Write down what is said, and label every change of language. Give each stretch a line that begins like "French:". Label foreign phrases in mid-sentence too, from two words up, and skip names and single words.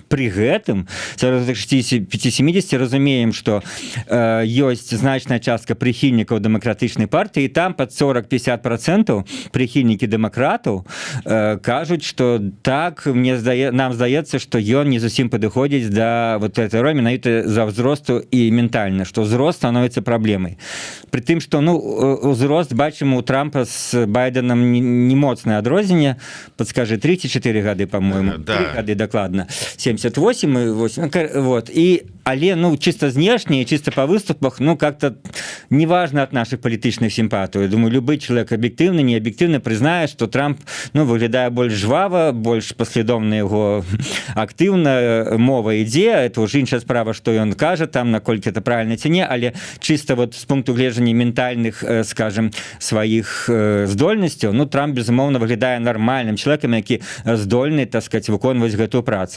Belarusian: При гэтым, сярод 65-70 разумеем, што ёсць значная частка прыхільнікаў дэмакратычнай партыі, і там пад 40-50% прыхільнікі дэмакратаў кажуць, што так, нам здаецца, што ён не зусім падыходзіць да
Russian: вот этой
Belarusian: ролі, менавіта за ўзросту і ментальна, што ўзрост становіцца праблемай. Пры тым, што, ну, ўзрост, бачым, у Трампа з Байденам не моцнае адрозненне, падскажы, 3-4 гады, по-моему, 3 гады дакладна, 78 и 8, вот, и але, ну, чисто знешне, чисто по выступах, ну,
Russian: как-то неважно от наших политичных симпатий. Я думаю, любой человек объективно, не объективно признает, что Трамп, ну,
Belarusian: выглядае больш жвава, больш паслядоўна яго актыўна мова ідзе, это ўжо іншая справа, што ён кажа там, наколькі
Russian: это правильно
Belarusian: ці не, але чисто вот з пункту гледжання ментальных, скажем, сваіх здольнасцяў, ну, Трамп, безумоўна, выглядае нармальным человеком, які здольны,
Russian: так сказать,
Belarusian: выконваць гэтую працу.